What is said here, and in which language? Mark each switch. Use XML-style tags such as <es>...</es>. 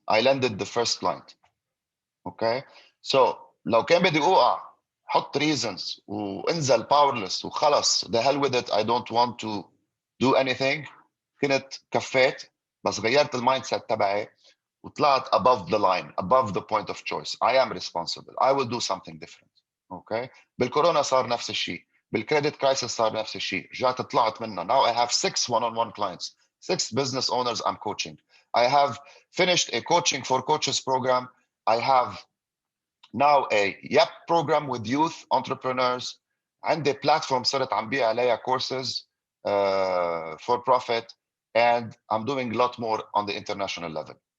<en>I landed the first client. Okay. So</en> <ar>لو كان بدي اوقع حط</ar> <en>reasons وانزل powerless وخلص the hell with it, I don't want to do anything,</en> <ar>كنت كفيت. بس غيرت المايند سيت تبعي وطلعت</ar> <en>above the line, above the point of choice. I am responsible. I will do something different. Okay.</en> <ar>بالكورونا صار نفس الشيء. بالكريدت كرايسيس صار نفس الشيء. رجعت طلعت منها.</ar> <en>Now I have 6 one-on-one clients, 6 business owners I'm coaching. I have finished a coaching for coaches program. I have now a YEPP program with youth entrepreneurs. عندي platform</en> <ar>صرت عم بيع عليها</ar> <en>courses for profit, and I'm doing a lot more on the international level.</en>